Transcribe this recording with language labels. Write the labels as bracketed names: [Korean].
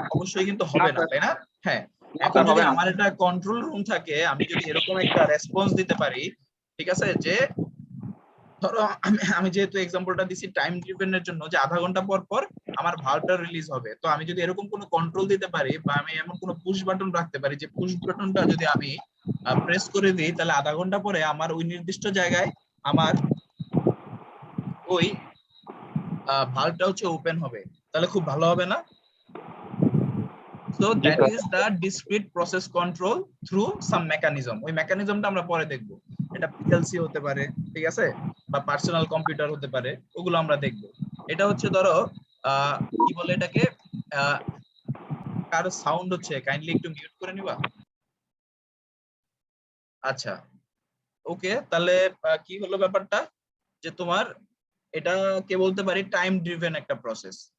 [Bangla] অবশ্যই কিন্তু হবে না, তাই না? হ্যাঁ। এখন যদি আমার একটা কন্ট্রোল রুম থাকে, আমি যদি এরকম একটা রেসপন্স দিতে পারি, ঠিক আছে, যে ধরো আমি যেহেতু এক্সাম্পলটা দিছি টাইম ড্রিভেন এর জন্য, যে আধা ঘন্টা পর পর আমার ভালভটা রিলিজ হবে, তো আমি যদি এরকম কোনো কন্ট্রোল দিতে পারি, বা আমি এমন কোনো পুশ বাটন রাখতে পারি যে পুশ বাটনটা যদি আমি প্রেস করে দিই, তাহলে আধা ঘন্টা পরে আমার ওই নির্দিষ্ট জায়গায় আমার ওই ভালভটা হচ্ছে ওপেন হবে, তাহলে খুব ভালো হবে না? [English] So that is the discrete process control through some mechanism. [Bangla] ওই মেকানিজমটা আমরা পরে দেখব। এটা পিএলসি হতে পারে, ঠিক আছে, বা পার্সোনাল কম্পিউটার হতে পারে, ওগুলো আমরা দেখব। এটা হচ্ছে ধরো কি বলে এটাকে, কার সাউন্ড হচ্ছে, কাইন্ডলি একটু মিউট করে নিবা। আচ্ছা, ওকে, তাহলে কি হলো ব্যাপারটা, যে তোমার এটা কে বলতে পারি টাইম ড্রিভেন একটা প্রসেস।